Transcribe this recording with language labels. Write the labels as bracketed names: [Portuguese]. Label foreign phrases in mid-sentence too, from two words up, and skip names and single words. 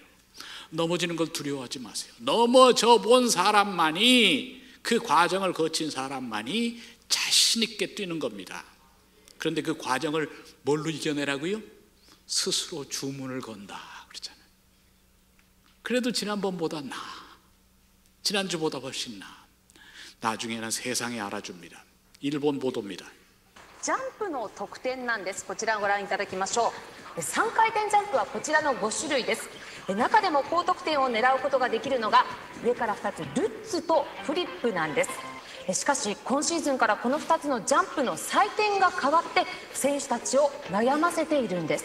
[Korean] 넘어지는 걸 두려워하지 마세요. 넘어져 본 사람만이, 그 과정을 거친 사람만이 자신 있게 뛰는 겁니다. 그런데 그 과정을 뭘로 이겨내라고요? 스스로 주문을 건다 그랬잖아요. 그래도 지난번보다 나아. 지난주보다 훨씬 나아. 나중에는 세상에 알아줍니다. 일본 보도입니다. [Japanese] ジャンプの得点なんです。こちらをご覧いただきましょう。3回転ジャンプはこちらの5種類です。中でも高得点を狙うことができるのが上から2つルッツとフリップなんです。しかし今シーズンからこの2つのジャンプの採点が変わって選手たちを悩ませているんです。